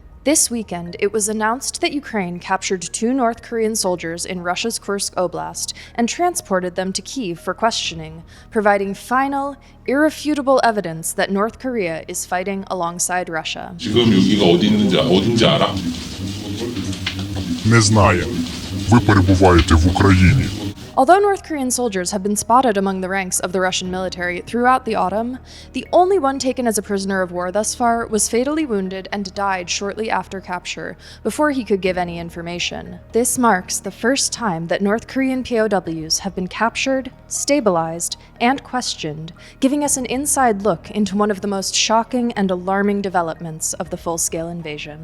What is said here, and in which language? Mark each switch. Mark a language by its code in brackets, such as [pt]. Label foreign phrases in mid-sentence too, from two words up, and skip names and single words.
[en] This weekend, it was announced that Ukraine captured 2 North Korean soldiers in Russia's Kursk Oblast and transported them to Kyiv for questioning, providing final, irrefutable evidence that North Korea is fighting alongside Russia. [ko] 지금 여기가 어딘지 알아? [uk] Не знаю. Ви перебуваєте в Україні. [en] Although North Korean soldiers have been spotted among the ranks of the Russian military throughout the autumn, the only one taken as a prisoner of war thus far was fatally wounded and died shortly after capture, before he could give any information. This marks the first time that North Korean POWs have been captured, stabilized, and questioned, giving us an inside look into one of the most shocking and alarming developments of the full-scale invasion.